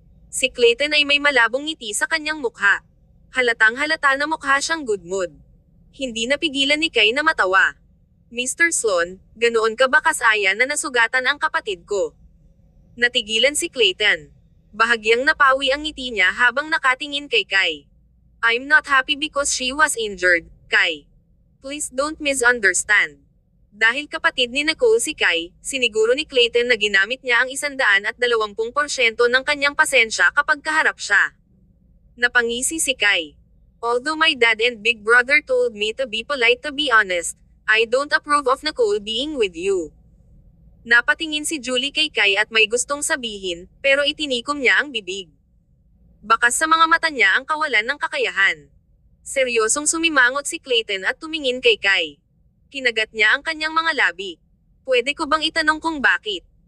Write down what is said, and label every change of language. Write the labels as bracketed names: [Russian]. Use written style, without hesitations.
[Filipino] Si Clayton ay may malabong ngiti sa kanyang mukha. Halatang halata na mukha siyang good mood. Hindi napigilan ni Kay na matawa. Mr. Sloan, ganoon ka ba kasaya na nasugatan ang kapatid ko? Natigilan si Clayton. Bahagyang napawi ang ngiti niya habang nakatingin kay Kay. [English] I'm not happy because she was injured, Kay. Please don't misunderstand. [Filipino] Dahil kapatid ni Nicole si Kay, siniguro ni Clayton na ginamit niya ang 120% ng kanyang pasensya kapag kaharap siya. Napangisi si Kay. [English] Although my dad and big brother told me to be polite, to be honest, I don't approve of Nicole being with you. [Filipino] Napatingin si Julie kay Kay at may gustong sabihin, pero itinikom niya ang bibig. Bakas sa mga mata niya ang kawalan ng kakayahan. Seryosong sumimangot si Clayton at tumingin kay Kay. Kinagat niya ang kanyang mga labi. Pwede ko bang itanong kung bakit?